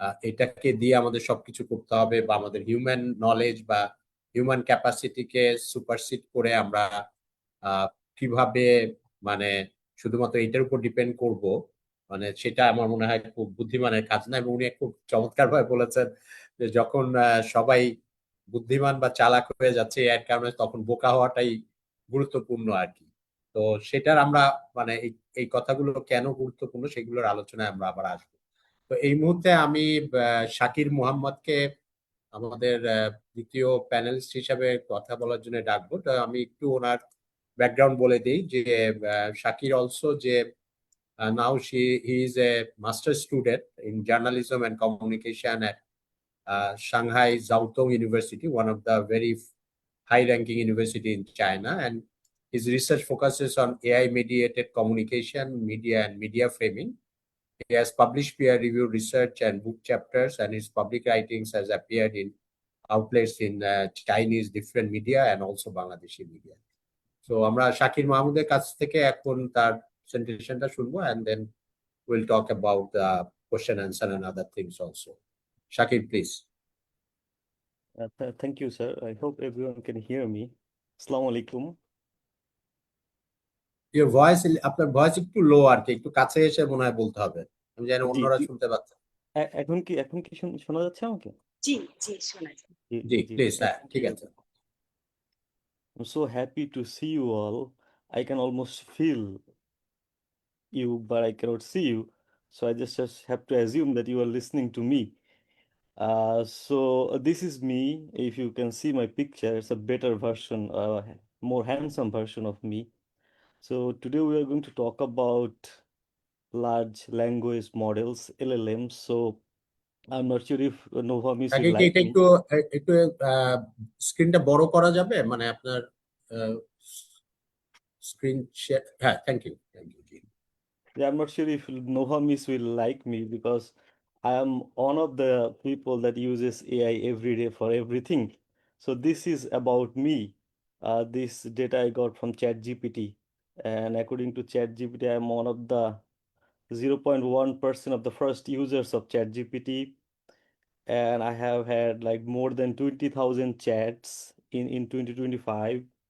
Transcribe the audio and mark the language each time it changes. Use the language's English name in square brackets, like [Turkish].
[Bangla] এটাকে দিয়ে আমাদের সবকিছু করতে হবে, বা আমাদের হিউম্যান নলেজ বা হিউম্যান ক্যাপাসিটিকে সুপারসিড করে আমরা আহ, কিভাবে মানে শুধুমাত্র এটার উপর ডিপেন্ড করব, মানে সেটা আমার মনে হয় খুব বুদ্ধিমানের কাজ না। এবং উনি খুব চমৎকার ভাবে বলেছেন যে যখন সবাই বুদ্ধিমান বা চালাক হয়ে যাচ্ছে এর কারণে, তখন বোকা হওয়াটাই গুরুত্বপূর্ণ আর কি। তো সেটার আমরা মানে এই কথাগুলো কেন গুরুত্বপূর্ণ সেগুলোর আলোচনায় আমরা আবার আসবো। তো এই মুহূর্তে আমি শাকির মোহাম্মদকে আমাদের দ্বিতীয় প্যানেলিস্ট হিসাবে কথা বলার জন্য ডাকবো। তো আমি একটু ওনার ব্যাকগ্রাউন্ড বলে দিই যে [English] Shakir also যে now he is a master student in journalism and communication at Shanghai Zhaotong University, one of the very high-ranking university in China, and his research focuses on AI-mediated communication, media, and media framing. He has published peer-reviewed research and book chapters, and his public writings has appeared in outlets in Chinese different media and also Bangladeshi media. So [Bangla] আমরা শাকির মাহমুদের কাছ থেকে এখন তার প্রেজেন্টেশনটা শুনবো, [English] and then we'll talk about the question answer and other things also. Shakir, please. Thank you, sir. I hope everyone can hear me. [Arabic] Assalamu alaikum. [English] Your voice, [Bangla] আপনার voice একটু লো আর কি, একটু কাছে এসে মনে হয় বলতে হবে, আমি জানি জি অন্যরা জি শুনতে পাচ্ছে। এখন কি শোনা যাচ্ছে আমাকে? জি জি, শোনা যায়। জি জি জি প্লিজ, হ্যাঁ [English] thank [Bangla] ঠিক [English] you. [Bangla] আছে। [English] I'm so happy to see you all. I can almost feel you, but I cannot see you. So I just have to assume that you are listening to me. So this is me. If you can see my picture, it's a better version, more handsome version of me. So today we are going to talk about large language models, LLMs. So I'm not sure if Nova Miss [Bangla] আগে [English] will [Bangla] কি [English] like [Bangla] এটা [English] me. [Bangla] একটু একটু স্ক্রিনটা বড় করা যাবে, মানে আপনার স্ক্রিন শেয়ার, হ্যাঁ thank you thank you G. [English] Yeah, I'm not sure if Nova Miss will like me because I am one of the people that uses AI every day for everything. So this is about me. This data I got from ChatGPT, and according to ChatGPT, I'm one of the 0.1% of the first users of ChatGPT, and I have had like more than 20,000 chats in 2025.